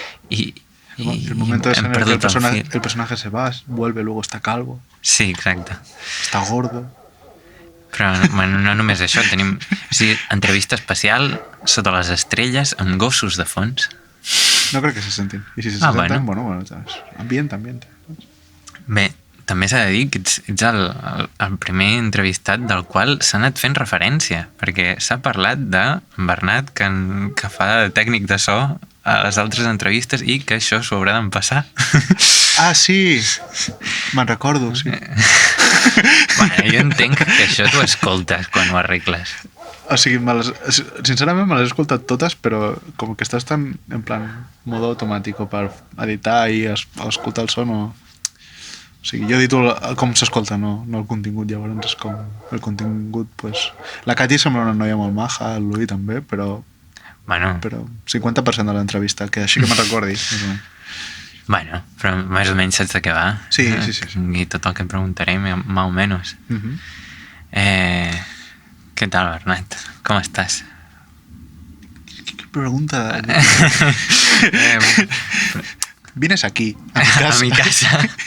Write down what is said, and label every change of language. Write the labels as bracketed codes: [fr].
[es] el momento en el que el personaje se va, vuelve, luego está calvo. [ca] Sí, exacte. [es] Está gordo. [ca] Però bueno, no només això, tenim entrevista especial sota les estrelles amb gossos de fons. No crec que se sentin. I si se senten, bueno, ambient. Bé, també s'ha de dir que ets el primer entrevistat del qual s'ha anat fent referència, perquè s'ha parlat de Bernat que fa de tècnic de so a les altres entrevistes i que això s'ho haurà d'empassar. Ah, sí! Me'n recordo, sí. Bueno, jo entenc que això t'ho escoltes quan ho arregles. O sigui, sincerament me les he escoltat totes, però com que estàs tan en plan modo automàtic per editar i escoltar el son o sigui, jo edito com s'escolta, no el contingut, llavors és com el contingut, pues... La Cati sembla una noia molt maja, el Louis també, però 50% de l'entrevista, que així que me'n recordi. Bueno, però més o menys saps de què va. Sí. I tot el que preguntaré, [es] más o menos. ¿Qué tal, Bernat? ¿Cómo estás? ¿Qué pregunta? Vienes aquí, a mi casa.